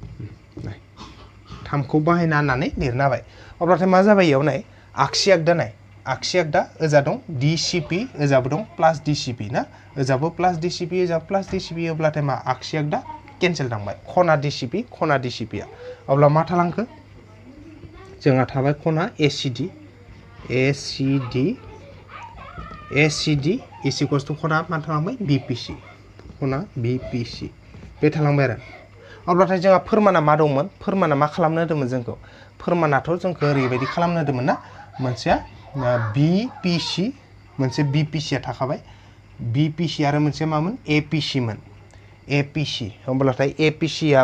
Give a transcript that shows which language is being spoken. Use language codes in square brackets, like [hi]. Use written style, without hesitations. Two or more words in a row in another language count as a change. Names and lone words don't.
[brx] थामखौ बाहायना होननानै लिरना होबाय अब्लाथाय मा जाबाय इयाव नाय आगसि आगदा नाय आगसि आगदा ओजा दं DCP ओजाबो दं प्लास DCP ना ओजाबो प्लास DCP ओजाबो प्लास DCP अब्लाथाय मा आगसि आगदा केन्सेल थांबाय खना DCP आ अब्ला मा थालांखो जोंहा थाबाय खना ACD [en] is equals to [brx] खना मा थालांबाय BPC खना BPC बे थालांबाय आरो अब्लाथाय जोंहा फोरमाना मा दंमोन फोरमाना मा खालामनो होदोंमोन जोंखौ फोरमानाथ' जोंखौ ओरैबायदि खालामनो होदोंमोन ना मोनसेया BPC मोनसे BPC आ थाखाबाय BPC आरो मोनसे मामोन APC मोन APC होमब्लाथाय APC आ